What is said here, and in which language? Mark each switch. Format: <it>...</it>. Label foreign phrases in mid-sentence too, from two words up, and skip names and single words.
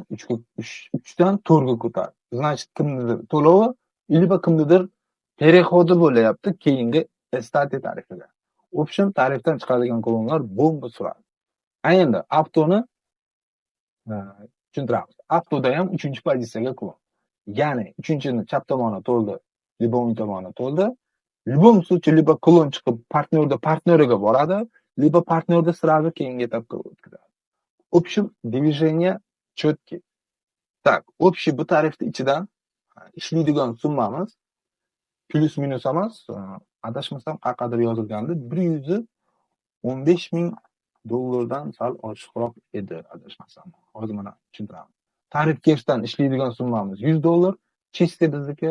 <uz>3 dan 4 ga ko'tardi. Значит, kimnidir to'lovi, ilba kimnidir переходi bo'layapti keyingi Estati tarifiga. Option tarifdan chiqadigan klonlar bomba suradi. Endi Avtoni tushuntiramiz. Avtoda ham 3-pozitsiyaga klon. Ya'ni 3-ni chap tomoni to'ldi, libo o'ng tomoni to'ldi.</uz> <ru>В любом случае либо</ru> <uz>klon chiqib partneriga boradi, либо partnerda сразу keyingi etapga o'tkazadi.</uz> <ru>Общем, движение четкий. Так, общий</ru> <uz>bu tarifni ichidan ishlaydigan summamiz plus minus emas, adashmasam qayerdadir yozilgandi, $115,000 sal oshiqroq edi, adashmasam. Hozir mana tushuntiraman. Tarif keshdan ishlaydigan summamiz $100, chiste bizniki.</uz>